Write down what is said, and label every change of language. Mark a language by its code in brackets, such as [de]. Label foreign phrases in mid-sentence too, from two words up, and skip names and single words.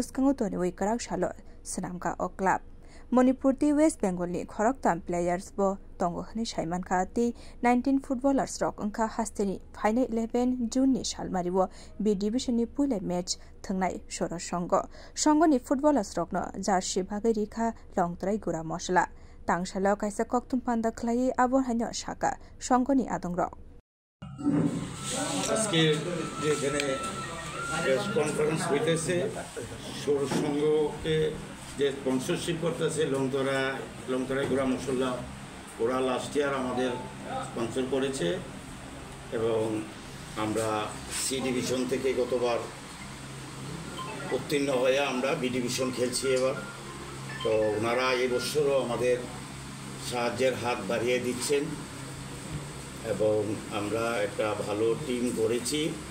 [trp] buskango toni wikarak shalo senamka o club Manipur ti West Bengal ni khoroktam players bo tongo hani Shaiman Khati 19 footballers rock angka hasteni final 11 June ni shalmariwo B Division ni pule match thangnai Shora Songo ni footballers rock no jersey bhagai rikha longtrai gura mosla Tangshala kaisa koktum panda khlai abor hanyo shaka songoni adongrok [bn] আজকে যেখানে প্রেস কনফারেন্স হইতেছে সৌর সংঘকে যে স্পন্সরশিপ করতেছে লংতরা গুড়া মশলা ওরা লাস্ট ইয়ার আমাদের স্পন্সর করেছে এবং আমরা সি ডিভিশন থেকে গতবার উত্তীর্ণ হয়ে আমরা বি ডিভিশন খেলছি এবার তো ওনারা এই বছরও আমাদের সাহায্যের হাত বাড়িয়ে দিচ্ছেন এবং আমরা একটা ভালো টিম করেছি